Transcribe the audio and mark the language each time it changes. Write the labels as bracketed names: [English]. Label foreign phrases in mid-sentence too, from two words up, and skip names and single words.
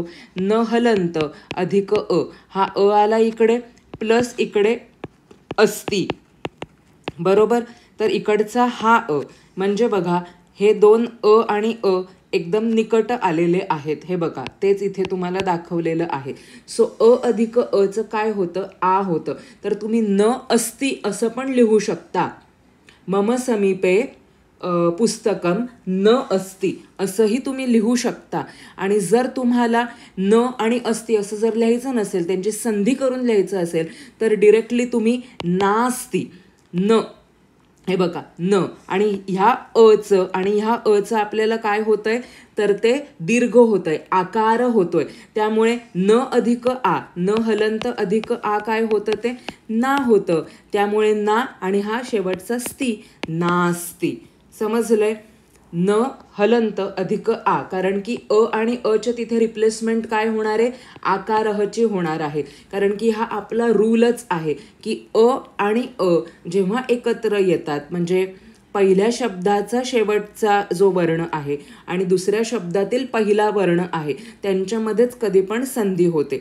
[Marathi] न हलंत अधिक अ, हा अ आला इकडे, प्लस इकडे अस्ती, बरोबर. तर इकडचा हा अ, म्हणजे बघा हे दोन अ आणि अ एकदम निकट आलेले आहेत. हे बघा तेच इथे तुम्हाला दाखवलेलं आहे. सो अ अधिक अचं काय होतं, आ होतं. तर तुम्ही [Sanskrit] न अस्ति [Marathi] असं पण लिहू शकता. [Sanskrit] मम समीपे पुस्तकम न अस्ति [Marathi] असंही तुम्ही लिहू शकता. आणि जर तुम्हाला न आणि अस्ति असं जर लिहायचं नसेल, त्यांची संधी करून लिहायचं असेल, तर डिरेक्टली तुम्ही नास्ति, न, हे बघा न, आणि ह्या अचं आणि ह्या अचं आपल्याला काय होतंय, तर ते दीर्घ होतंय, आकार होतोय. त्यामुळे न अधिक आ, न हलंत अधिक आ काय होतं, ते ना होतं. त्यामुळे ना आणि हा शेवटचा स्ती, नास्ति. समजलंय. न हलंत अधिक आ, कारण की अ आणि अच्या तिथे रिप्लेसमेंट काय होणार आहे, आकारहची होणार आहे. कारण की हा आपला रूलच आहे की अ आणि अ जेव्हा एकत्र येतात, म्हणजे पहिल्या शब्दाचा शेवटचा जो वर्ण आहे आणि दुसऱ्या शब्दातील पहिला वर्ण आहे, त्यांच्यामध्येच कधी पण संधी होते.